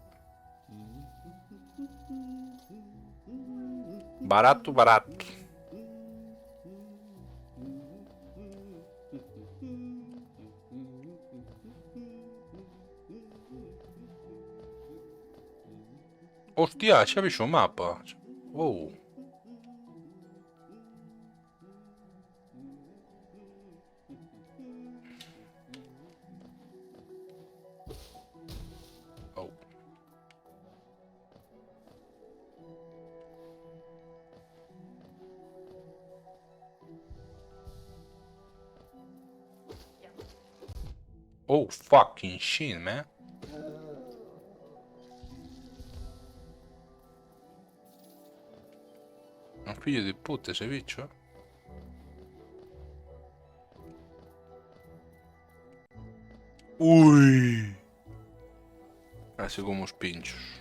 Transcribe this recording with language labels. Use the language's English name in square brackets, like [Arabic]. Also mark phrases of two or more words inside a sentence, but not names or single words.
[Galician] Barato, barato. Hostia, xa vexo o mapa. Oh. Oh. [English] Oh, fucking shit, man. [Galician] Un [Italian] figlio di puta [Galician] ese bicho. Ui. Así como os pinchos.